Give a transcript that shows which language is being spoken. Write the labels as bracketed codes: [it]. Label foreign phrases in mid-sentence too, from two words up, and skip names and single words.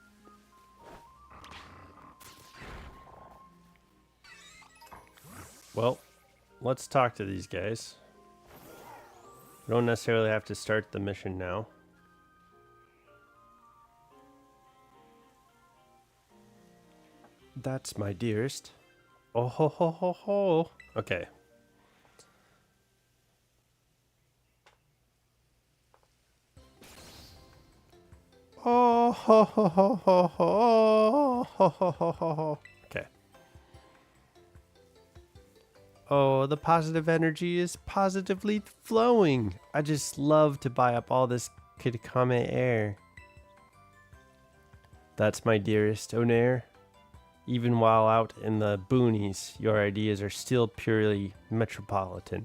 [en] Well, let's talk to these guys. We don't necessarily have to start the mission now. That's my dearest. Oh ho ho ho ho. Okay. Oh ho ho ho ho ho ho ho ho ho. Okay. Oh, the positive energy is positively flowing. I just love to buy up all this Kitakami air. That's my dearest Onair. Even while out in the boonies, your ideas are still purely metropolitan.